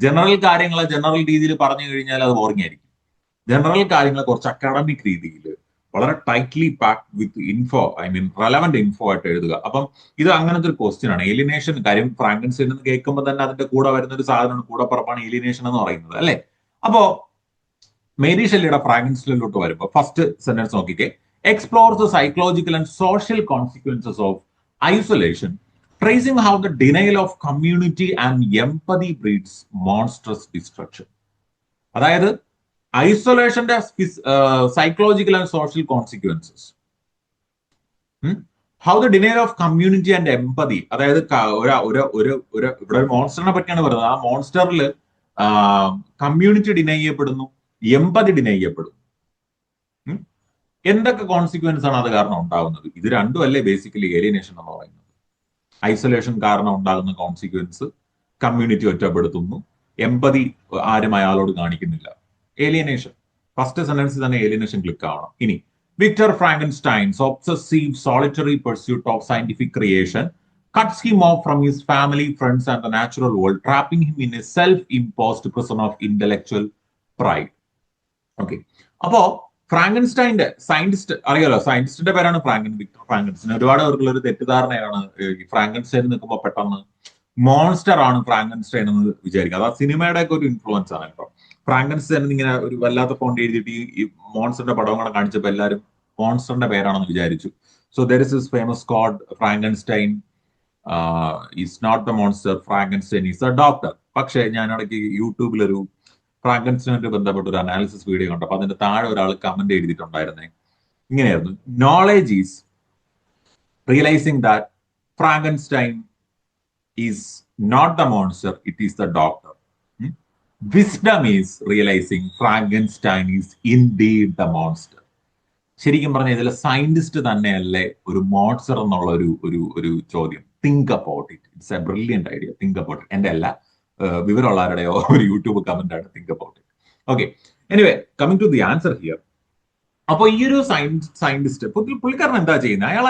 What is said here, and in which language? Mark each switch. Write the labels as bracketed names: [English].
[Malayalam] General കാര്യങ്ങൾ general രീതിയിൽ പറഞ്ഞു കഴിഞ്ഞാൽ അത് ബോറിംഗ് ആയിരിക്കും. ജനറൽ കാര്യങ്ങൾ കുറച്ച് അക്കാഡമിക് രീതിയിൽ വളരെ ടൈറ്റ്ലി പാക്ഡ് വിത്ത് ഇൻഫോ, റെലവന്റ് ഇൻഫോ ആയിട്ട് എഴുതുക. അപ്പം ഇത് അങ്ങനത്തെ ഒരു ക്വസ്റ്റ്യൻ ആണ്. ഏലിയനേഷൻ കാര്യം ഫ്രാങ്കൻസ്റ്റൈൻ എന്ന് കേൾക്കുമ്പോൾ തന്നെ അതിന്റെ കൂടെ വരുന്ന ഒരു സാധനമാണ്, കൂടപ്പുറപ്പാണ് ഏലിയനേഷൻ എന്ന് പറയുന്നത്, അല്ലെ? അപ്പോ മേരി ഷെല്ലിയുടെ ഫ്രാങ്കൻസ്റ്റൈനിലോട്ട് വരുമ്പോൾ ഫസ്റ്റ് സെന്റൻസ് നോക്കിക്കേ. [English] Explores the psychological and social consequences of isolation, tracing how the denial of community and empathy breeds monstrous destruction. [Malayalam] അതായത് ഐസൊലേഷന്റെ psychological and social consequences, [English] how the denial of community and empathy, [Malayalam] അതായത് ഇവിടെ ഒരു മോൺസ്റ്ററിനെ പറ്റിയാണ് പറയുന്നത്. ആ മോൺസ്റ്ററിൽ community deny ചെയ്യപ്പെടുന്നു, empathy deny ചെയ്യപ്പെടുന്നു. എന്തൊക്കെ കോൺസിക്വൻസ് ആണ് അത് കാരണം ഉണ്ടാകുന്നത്? ഇത് രണ്ടും അല്ലേ ബേസിക്കലി ഏലിയനേഷൻ എന്ന് പറയുന്നത്. ഐസൊലേഷൻ കാരണം ഉണ്ടാകുന്ന കോൺസിക്വൻസ്, കമ്മ്യൂണിറ്റി ഒറ്റപ്പെടുത്തുന്നു, എംപതി ആരും അയാളോട് കാണിക്കുന്നില്ല, ഏലിയനേഷൻ. ഫസ്റ്റ് സെന്റൻസിൽ തന്നെ ഏലിയനേഷൻ ക്ലിക്ക് ആവണം. [English] ഇനി Victor Frankenstein's obsessive solitary pursuit of scientific creation cuts him off from his family, friends, and the natural world, trapping him in a self-imposed prison of intellectual pride. Okay. [Malayalam] അപ്പോ ഫ്രാങ്കൻസ്റ്റൈന്റെ scientist അറിയാലോ, സയന്റിസ്റ്റിന്റെ പേരാണ് Victor Frankenstein. ഒരുപാട് പേർക്കുള്ള ഒരു തെറ്റിദ്ധാരണയാണ് ഈ Frankenstein നിൽക്കുമ്പോൾ പെട്ടെന്ന് monster ആണ് ഫ്രാങ്കൻസ്റ്റൈൻ എന്ന് വിചാരിക്കുക. അത് ആ സിനിമയുടെ ഒക്കെ ഒരു ഇൻഫ്ലുവൻസ് ആണ് കേട്ടോ. ഫ്രാങ്കൻസ്റ്റൈൻ ഇങ്ങനെ ഒരു വല്ലാത്ത ഫോണ്ട് എഴുതിയിട്ട് ഈ മോൺസ്റ്ററിന്റെ പടം കൂടെ കാണിച്ചപ്പോൾ എല്ലാവരും മോൺസ്റ്ററിന്റെ പേരാണെന്ന് വിചാരിച്ചു. [English] So there is his famous quote, Frankenstein is not the monster, Frankenstein is a doctor. [Malayalam] പക്ഷേ ഞാൻ ഇടയ്ക്ക് യൂട്യൂബിൽ ഒരു ഫ്രാങ്കൻസ്റ്റൈനുമായിട്ട് ബന്ധപ്പെട്ട ഒരു അനാലിസിസ് വീഡിയോ കണ്ടു. അപ്പൊ അതിന്റെ താഴെ ഒരാൾ കമന്റ് എഴുതിയിട്ടുണ്ടായിരുന്നേ, ഇങ്ങനെയായിരുന്നു: [English] Knowledge is realising that Frankenstein is not the monster, it is the doctor. Wisdom is realizing Frankenstein is indeed the monster. [Malayalam] ശരിക്കും പറഞ്ഞാൽ ഇതിലെ സയന്റിസ്റ്റ് തന്നെയല്ലേ ഒരു മോൺസ്റ്റർ എന്നുള്ള ഒരു ചോദ്യം. [English] Think about it, it's a brilliant idea. Think about it. [Malayalam] എന്റെ അല്ല, വിവരമുള്ളവരുടെയോ ഒരു യൂട്യൂബ് കമന്റ് ആണ് [English] Think about it. [Malayalam] Okay, [English] Anyway coming to the answer here. [Malayalam] അപ്പൊ ഈ ഒരു സയന്റിസ്റ്റ് പുള്ളിക്കാരൻ എന്താ ചെയ്യുന്നത്?